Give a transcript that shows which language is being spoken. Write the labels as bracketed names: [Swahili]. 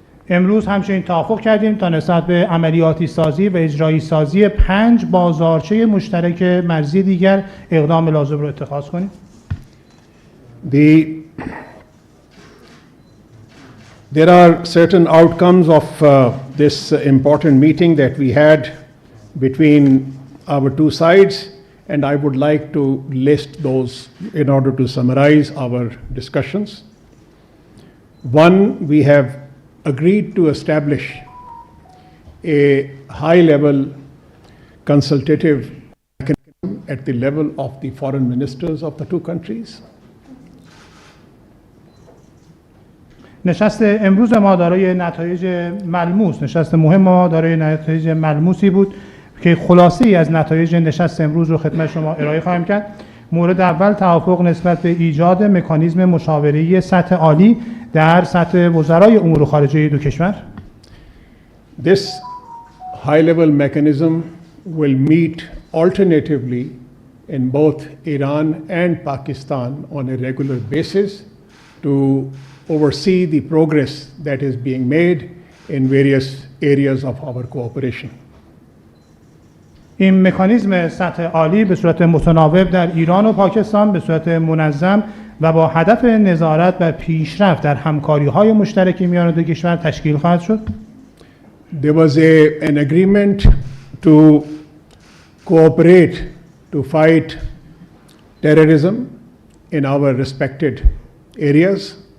[Persian] امروز همچنین توافق کردیم تا نسبت به عملیاتی سازی و اجرایی سازی 5 بازارچه مشترک مرزی دیگر اقدام لازم را اتخاذ کنیم. [English] There are certain outcomes of this important meeting that we had between our two sides, and I would like to list those in order to summarize our discussions. One, we have agreed to establish a high-level consultative mechanism at the level of the foreign ministers of the two countries. [Persian] نشست امروز ما دارای نتایج ملموس، نشست مهم ما دارای نتایج ملموسی بود که خلاصه ای از نتایج نشست امروز رو خدمت شما ارائه خواهم کرد. مورد اول توافق نسبت به ایجاد مکانیزم مشاوره سطح عالی در سطح وزرای امور خارجه دو کشور. [English] This high-level mechanism will meet alternatively in both Iran and Pakistan on a regular basis to oversee the progress that is being made in various areas of our cooperation. [Persian] این مکانیزم سطح عالی به صورت متناوب در ایران و پاکستان به صورت منظم و با هدف نظارت و پیشرفت در همکاری‌های مشترک میان دو کشور تشکیل خواهد شد. [English] There was an agreement to cooperate to fight terrorism in our respected areas.